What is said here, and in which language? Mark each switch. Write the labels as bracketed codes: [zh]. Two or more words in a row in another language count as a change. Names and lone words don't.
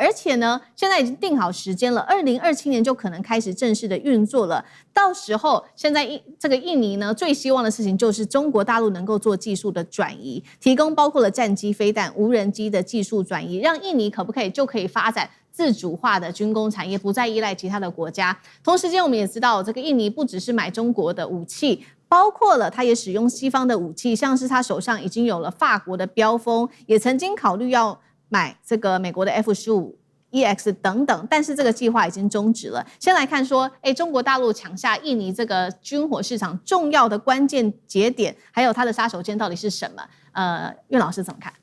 [zh] 而且呢，現在已經定好時間了，2027年就可能開始正式的運作了。到時候，現在這個印尼呢，最希望的事情就是中國大陸能夠做技術的轉移，提供包括了戰機、飛彈、無人機的技術轉移，讓印尼就可以發展自主化的軍工產業，不再依賴其他的國家。同時間，我们也知道，這個印尼不只是買中國的武器，包括了他也使用西方的武器，像是他手上已經有了法國的標風，也曾經考慮要買這個美國的 F-15EX 等等，但是這個計劃已經終止了。先來看說，中國大陸搶下印尼這個軍火市場重要的關鍵節點，還有它的殺手鐧到底是什麼？苑老師怎麼看？